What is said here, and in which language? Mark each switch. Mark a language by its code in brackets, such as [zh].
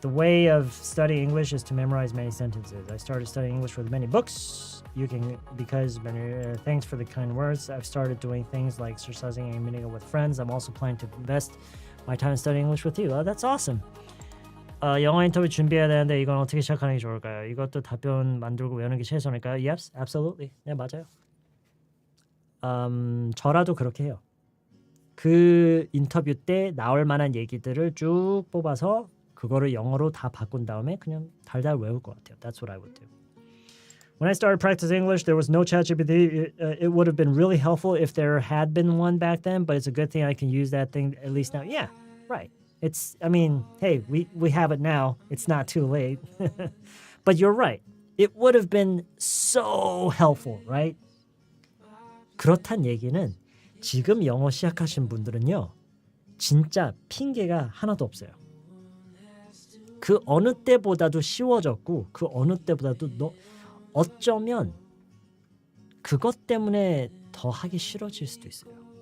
[en] The way of studying English is to memorize many sentences. I started studying English with many books. Thanks for the kind words. I've started doing things like exercising and meeting up with friends. I'm also planning to invest my time studying English with you. Oh, that's awesome. [ko] 영어 인터뷰 준비해야 되는데 이건 어떻게 시작하는 게 좋을까요? 이것도 답변 만들고 외우는 게 최선일까요? [en] Yes, absolutely. [ko] 네, 맞아요. 저라도 그렇게 해요. 그 인터뷰 때 나올 만한 얘기들을 쭉 뽑아서 그거를 영어로 다 바꾼 다음에 그냥 달달 외울 것 같아요. [en] That's what I would do. When I started practicing English, there was no ChatGPT. It would have been really helpful if there had been one back then, but it's a good thing I can use that thing at least now. Yeah, right. Hey, we have it now. It's not too late. But you're right. It would have been so helpful, right? [ko] 그렇단 얘기는 지금 영어 시작하신 분들은요. 진짜 핑계가 하나도 없어요. 그 어느 때보다도 쉬워졌고 그 어느 때보다도 어쩌면 그것 때문에 더 하기 싫어질 수도 있어요.